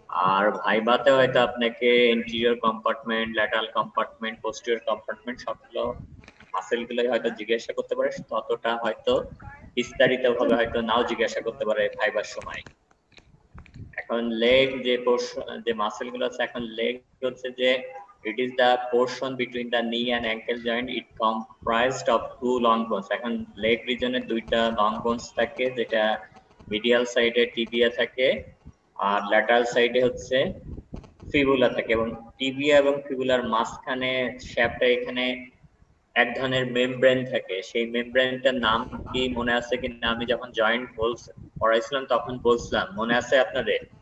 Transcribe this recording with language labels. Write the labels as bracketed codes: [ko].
[bn] আর ভাইভাতে হয়তো আপনাকে interior compartment, lateral compartment, posterior compartment সবগুলো মাসেল গুলোই হয়তো জিজ্ঞাসা করতে পারে, ততটা হয়তো বিস্তারিত ভাবে হয়তো নাও জিজ্ঞাসা করতে পারে ভাইবার সময়। এখন লেগ যে মাসেল গুলো আছে, এখন লেগ হচ্ছে যে [en] it is the portion between the knee and ankle joint. It comprised of two long bones. [bn] এখন লেগ রিজনে দুইটা লং বোনস থাকে, যেটা মিডিয়াল সাইডে টিবিয়া থাকে আর ল্যাটারাল সাইডে হচ্ছে ফিবুলা থাকে। এবং টিবিয়া এবং ফিবুলার মাঝখানে শ্যাফটে এখানে এক ধরনের মেমব্রেন থাকে। সেই মেমব্রেনটার নাম কি মনে আছে কিনা? আমি যখন জয়েন্ট পড়াইছিলাম তখন বলছিলাম, মনে আছে আপনাদের?